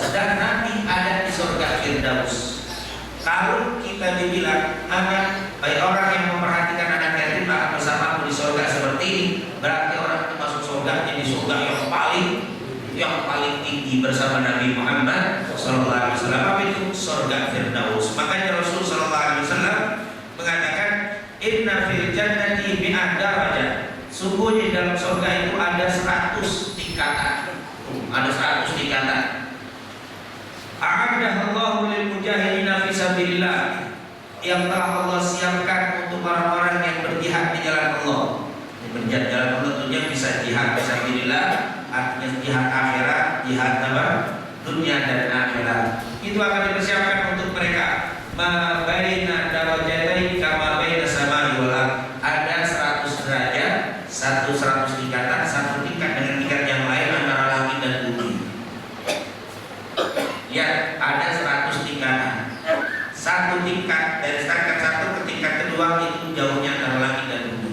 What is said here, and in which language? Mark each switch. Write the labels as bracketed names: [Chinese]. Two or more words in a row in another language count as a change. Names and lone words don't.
[Indonesian] Dan Nabi ada di surga Firdaus. Kalau kita dibilang anak, baik orang yang memperhatikan anak yatim akan bersamaku di surga seperti ini, berarti orang itu masuk surga di surga yang paling tinggi bersama Nabi Muhammad SAW. Apa itu? Surga Firdaus. Makanya Rasul SAW mengatakan, [Arabic] إن في الجنة مائة درجة. [Indonesian] Sungguh di dalam surga itu ada 100 tingkatan. Ada 100 tingkatan. [Arabic] أعدها الله للمجاهدين في سبيل الله, [Indonesian] yang telah Allah siapkan untuk orang-orang yang berjihad di jalan Allah. Berjihad di jalan Allah tentunya bisa jihad [Arabic] في سبيل الله, [Indonesian] artinya jihad akhirat, jihad apa? Dunia dan akhirat. Itu akan dipersiapkan untuk mereka. [Arabic] ما بين الدرجتين كما بين السماء والأرض. [Indonesian] Ada 100 derajat, 100 tingkatan, satu tingkat dengan tingkat yang lain antara langit dan bumi. Ya, ada 100 tingkatan. Satu tingkat dari tingkat satu ke tingkat kedua itu jauhnya antara langit dan bumi.